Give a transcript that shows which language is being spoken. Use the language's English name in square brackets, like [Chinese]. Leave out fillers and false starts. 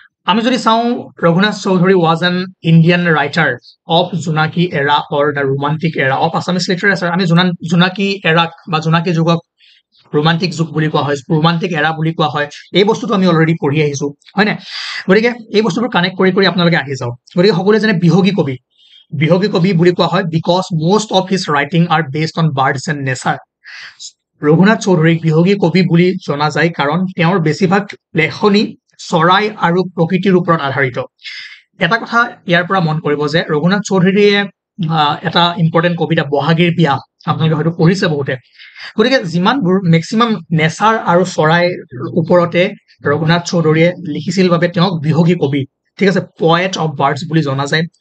[Assamese] আমি যদি চাওঁ, [English] Raghunath Chowdhury was an Indian writer of Jonaki era or the romantic era of Assamese literature. [Assamese] আমি জোনাকী এৰাক বা জোনাকী যুগক ৰোমান্টিক যুগ বুলি কোৱা হয়, ৰোমান্টিক এৰা বুলি কোৱা হয়। এই বস্তুটো আমি অলৰেডি পঢ়ি আহিছো, হয় নাই? গতিকে এই বস্তুবোৰ কানেক্ট কৰি কৰি আপোনালোকে আহি যাওক। গতিকে সকলোৱে জানে বিহগী কবি। বিহগী কবি বুলি কোৱা হয় because [English] most of his writing are based on birds and nature. [Assamese] Raghunath চৌধুৰীক বিহগী কবি বুলি জনা যায় কাৰণ তেওঁৰ বেছিভাগ লেখনি চৰাই আৰু প্ৰকৃতিৰ ওপৰত আধাৰিত। এটা কথা ইয়াৰ পৰা মন কৰিব যে ৰঘুনাথ চৌধুৰীয়ে এটা ইম্পৰ্টেণ্ট কবিতা বহাগীৰ বিয়া, আপোনালোকে হয়তো পঢ়িছে বহুতে। গতিকে যিমানবোৰ মেক্সিমাম নেচাৰ আৰু চৰাইৰ ওপৰতে ৰঘুনাথ চৌধুৰীয়ে লিখিছিল বাবে তেওঁক বিহগী কবি, ঠিক আছে, [English] poet of birds [Assamese] বুলি জনা যায়।